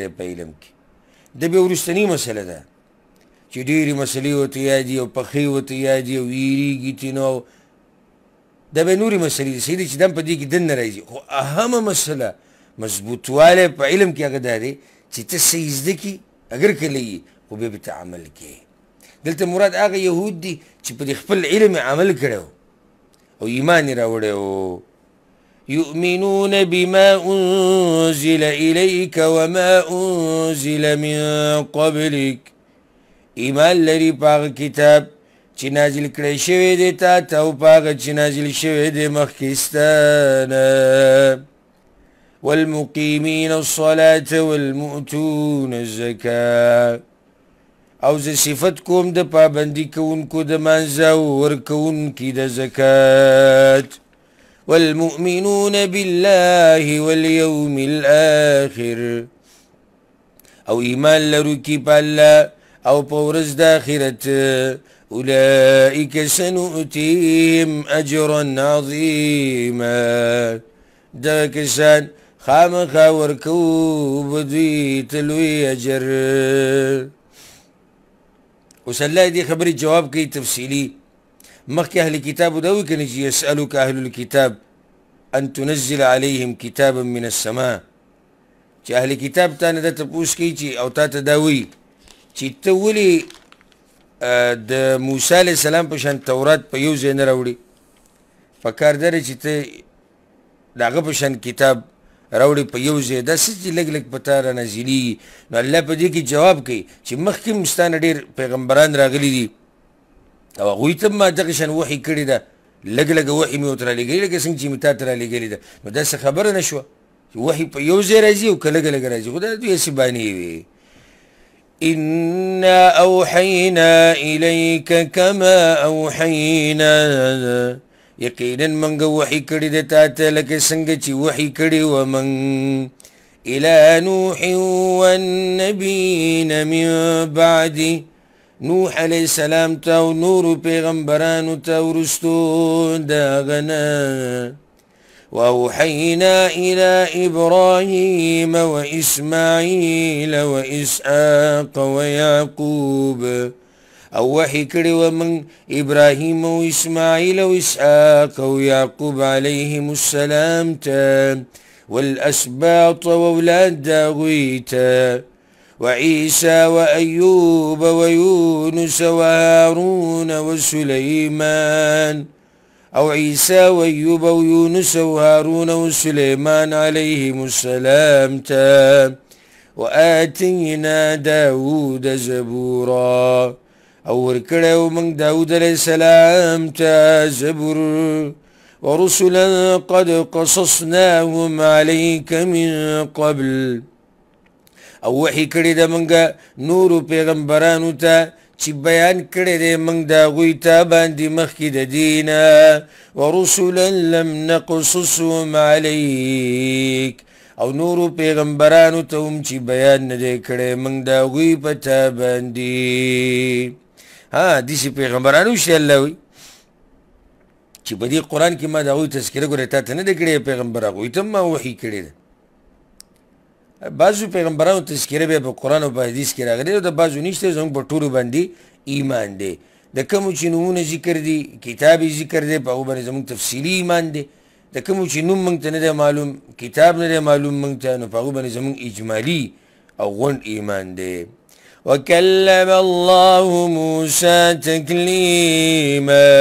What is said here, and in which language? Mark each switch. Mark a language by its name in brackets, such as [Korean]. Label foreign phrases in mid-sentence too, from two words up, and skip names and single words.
[Pashto] دی په علم کې د بیا وروستنۍ مسله ده چې ډېرې مسلې ورته یادي او پخې ورته یادي او ویرېږي ترېنه او دا به نورې مسلې دي صحیح دی چې دا په دې کې دننه راځي خو اهمه مسله مضبوطوالی په علم کې هغه دا دی چې ته څه یې زده کړي اگر کله یې خو بیا به ته عمل کوې دلته مراد هغه یهود دي چې په دې خپل علم عمل کړی او ایمان یې راوړی [Arabic] و يؤمنون بما أنزل إليك وما أنزل من قبلك [Pashto] ایمان لري په هغه کتاب چې نازل کړی شوی دی تا ته او په هغه چې نازل شوی دی مخکې ستا نه [Arabic] والمقيمين الصلاة والمؤتون الزكاة [Pashto] او زه صفت کوم د پابندي کوونکو د مانځه او ورکوونکي د زکات [Arabic] والمؤمنون بالله واليوم الآخر [Pashto] او ایمان لرونکي په الله او په ورځ د آخرت [Arabic] اولئک سنؤتیهم اجرا عظیما [Pashto] دغه کسان خامخا ورکوو به دوی ته لوی اجر اوس الله دې خبرې جواب کوي تفصیلي مخکې اهل کتابو دا وایي که نه چې [Arabic] یسألک اهل الکتاب ان تنزل علیهم کتابا من السماء [Pashto] چې اهل کتاب تا نه دا تپوس کوي چې او تا ته دا وایي چې ته ولې د موسی علیه السلام په شان تورات په یو ځای نه راوړي پکار دا دی چې ته د هغه په شان کتاب راوړي په یو ځای دا څه چې لږ په تا رانازلېږي نو الله په دې کې جواب کوي چې مخکې هم ستا نه ډېر پیغمبران راغلي دي او هغوی ته ما دغه شان وحي کړې ده لږ وحي مې ورته رالېږلي لکه څنګه چې مې تا ته رالېږلې ده نو داسې خبره نه شوه چې وحي په یو ځای راځي او که لږ راځي خو دا دوی هسې بانې وي [Arabic] إنا أوحينا إليك كما أوحينا [Pashto] یقینا منګه وحي کړي د تا ته لکه څنګه چې وحي کړي ومن [Arabic] إلى نوح والنبيين من بعده [Pashto] نوح علیه السلام ته او نورو پیغمبرانو ته ورستو د هغه نه [Arabic] وأوحينا إلى إبراهيم وإسماعيل وإسحاق ويعقوب [Pashto] او وحي کړي ومن ابراهيم او اسماعيل او اسحاق او يعقوب عليهم السلام ته [Arabic] والاسباط واولاد داوود [Pashto] ته [Arabic] وعيسى وايوب ويونس وهارون وسليمان [Pashto] او عيسى وايوب ويونس وهارون وسليمان عليهم السلام ته [Arabic] وآتينا داود زبورا [Pashto] او ورکړو موږ داود علیہ السلام ته زبور [Arabic] ورسلا قد قصصناهم عليك من قبل [Pashto] او وحی کړی د موږ نورو پیغمبرانو ته چې بیان کړی دی موږ د هغوی ته باندې مخکې د دینه [Arabic] ورسلا لم نقصصهم عليك [Pashto] او نورو پیغمبرانو ته هم چې بیان نه دی کړی موږ د هغوی په تا باندې داسې پیغمبرانو شته الله وایي چې په دې قرآن کې ما د هغوی تذکره ګورې تا ته نه دی کړی پیغمبر هغوی ته ما وحي کړی ده بعضو پیغمبرانو تذکره بیا په قرآن او په حدیث کې راغلی او د بعضو نشته زموږ په ټولو باندې ایمان دی د کومو چې نومونه ذکر دي کتاب یې ذکر دی په هغو باندې زموږ تفصیلي ایمان دی د کومو چې نوم موږ ته نه دی معلوم کتاب نه دی معلوم موږ ته نو په هغو باندې زموږ اجمالي او غونډ ایمان دی [Arabic] وکلم الله موسی تکلیما